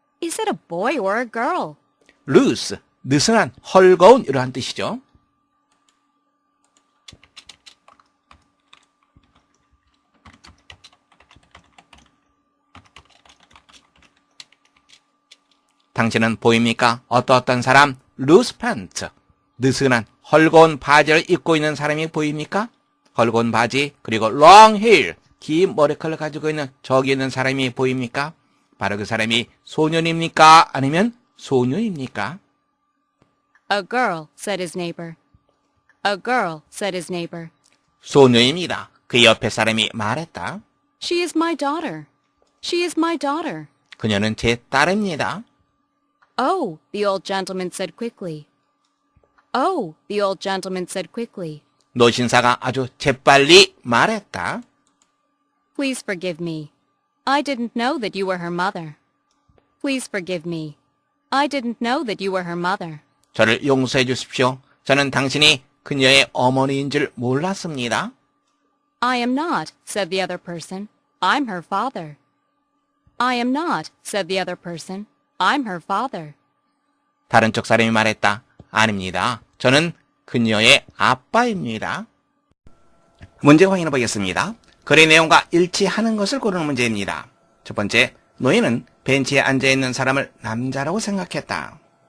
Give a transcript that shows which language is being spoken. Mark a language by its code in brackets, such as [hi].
[en] Is it a boy or a girl? [ko] loose, 느슨한, 헐거운 이러한 뜻이죠. 당신은 보입니까? 어떤 사람? [en] loose pants, [ko] 느슨한, 헐거운 바지를 입고 있는 사람이 보입니까? 헐거운 바지, 그리고 [en] long hair, [ko] 긴 머리카락을 가지고 있는 저기 있는 사람이 보입니까? 바로 그 사람이 소년입니까? 아니면 소녀입니까? [en] A girl, said his neighbor. A girl, said his neighbor. [ko] 소녀입니다. 그 옆에 사람이 말했다. [en] She is my daughter. She is my daughter. [ko] 그녀는 제 딸입니다. [en] Oh, the old gentleman said quickly. Oh, the old gentleman said quickly. [ko] 노신사가 아주 재빨리 말했다. [en] Please forgive me. I didn't know that you were her mother. Please forgive me. I didn't know that you were her mother. [ko] 저를 용서해 주십시오. 저는 당신이 그녀의 어머니인 줄 몰랐습니다. [en] I am not, said the other person. I'm her father. I am not, said the other person. I'm her father. [ko] 다른 쪽 사람이 말했다. 아닙니다. 저는 그녀의 아빠입니다. 문제 확인해 보겠습니다. 글의 내용과 일치하는 것을 고르는 문제입니다. 첫 번째, 노인은 벤치에 앉아있는 사람을 남자라고 생각했다.